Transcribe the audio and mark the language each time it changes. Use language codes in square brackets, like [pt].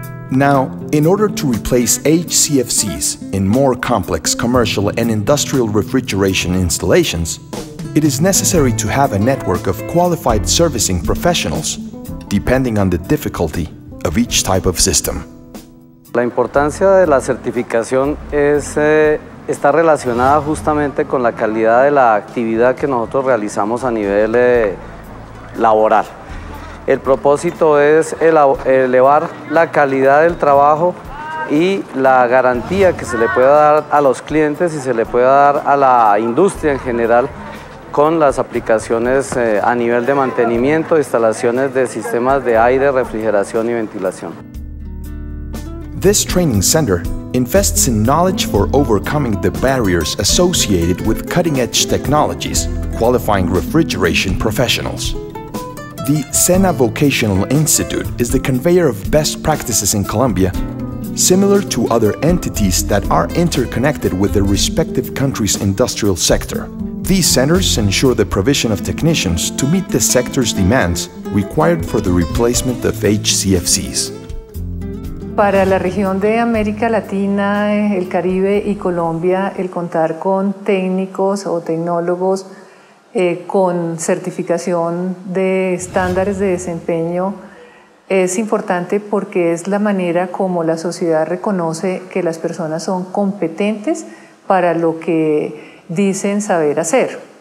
[en] Now, in order to replace HCFCs in more complex commercial and industrial refrigeration installations, it is necessary to have a network of qualified servicing professionals, depending on the difficulty of each type of system. [es] La importancia de la certificación está relacionada justamente con la calidad de la actividad que nosotros realizamos a nivel laboral. El propósito es elevar la calidad del trabajo y la garantía que se le pueda dar a los clientes y se le pueda dar a la industria en general con las aplicaciones a nivel de mantenimiento, instalaciones de sistemas de aire, refrigeración y ventilación. [en] This training center invests in knowledge for overcoming the barriers associated with cutting-edge technologies, qualifying refrigeration professionals. The SENA Vocational Institute is the conveyor of best practices in Colombia, similar to other entities that are interconnected with their respective country's industrial sector. These centers ensure the provision of technicians to meet the sector's demands required for the replacement of HCFCs. [es] Para la región de América Latina, el Caribe y Colombia, el contar con técnicos o tecnólogos con certificación de estándares de desempeño es importante porque es la manera como la sociedad reconoce que las personas son competentes para lo que dicen saber hacer.